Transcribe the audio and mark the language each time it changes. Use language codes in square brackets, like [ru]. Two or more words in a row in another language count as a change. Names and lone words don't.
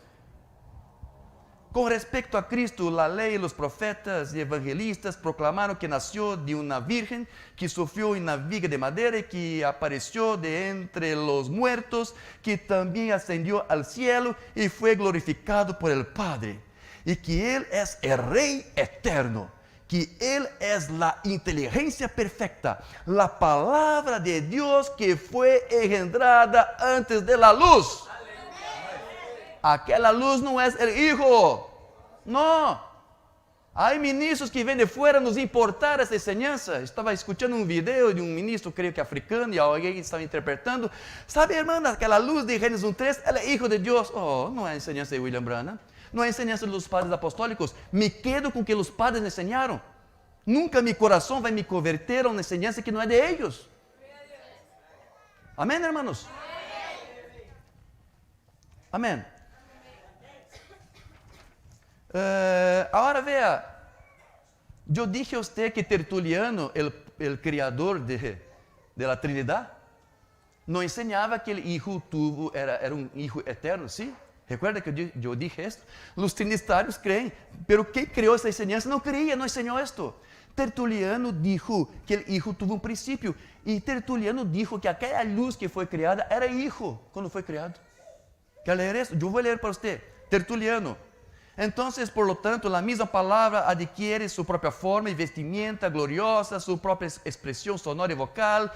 [es] Con respecto a Cristo, la ley, los profetas y evangelistas proclamaron que nació de una virgen, que sufrió en una viga de madera y que apareció de entre los muertos, que también ascendió al cielo y fue glorificado por el Padre, y que Él es el Rey eterno, que Él es la inteligencia perfecta, la palabra de Dios que fue engendrada antes de la luz. [pt] Aquela luz não é o Hijo. Não. Há ministros que vêm de fora nos importar essa enseñança. Estava escutando um vídeo de um ministro, creio que africano, e alguém estava interpretando. Sabe, irmão, aquela luz de Gênesis 1:3, ela é Hijo de Deus. Oh, não é a enseñança de William Branham. Não é a enseñança dos padres apostólicos. Me quedo com o que os padres ensinaram. Nunca meu coração vai me converter a uma enseñança que não é de eles. Amém, irmãos? Amém. Agora veja, eu dije a você que Tertuliano, o criador [es] de la Trinidad, [pt] não ensinava que o Hijo era um Hijo eterno, ¿sí? [es] Recuerda que eu dije esto? [pt] Os trinitários creem, pero quem criou essa enseñança não creia, não ensinou esto. Tertuliano dijo que o Hijo tuvo um princípio, e Tertuliano dijo que aquela luz que foi criada era Hijo quando foi criado. Quer ler isso? Eu vou ler para você. Tertuliano. Então, [es] por lo tanto, [pt] a mesma palavra adquiere sua própria forma e vestimenta gloriosa, sua própria expressão sonora e vocal.